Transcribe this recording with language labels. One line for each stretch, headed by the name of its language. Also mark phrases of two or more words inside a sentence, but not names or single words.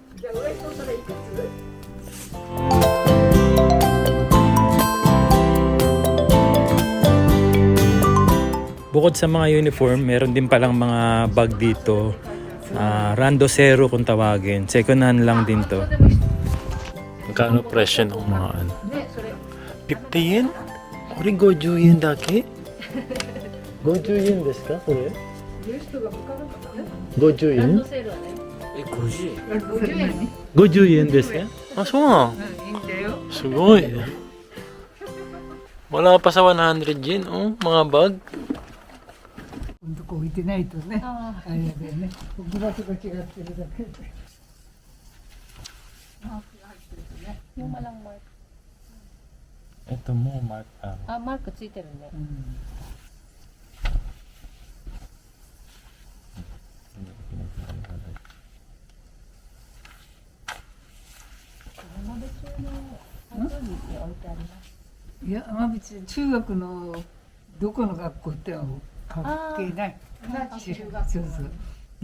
Filipino: Bukod sa mga uniform, meron din palang mga bag dito. Rando Zero kung tawagin. Second hand lang din to. Magkano presyo ng mga ano?
Japanese: 50円？これ50円だけ? 50円ですか？これ？50円? 50円ですか? Ah, so nga.
Filipino: Sugoi. Wala pa sa 100 yen, oh, mga bag.
Japanese: こう置いてないとね、あれだよね。グラスが違ってるだけで。
Filipino: Yung malang mark. Ito mo, Mark.
Japanese: Mark ついてるね。山口の誕生日って置いてあります。いや、山口中学のどこの学校っては関係ない。そうそう。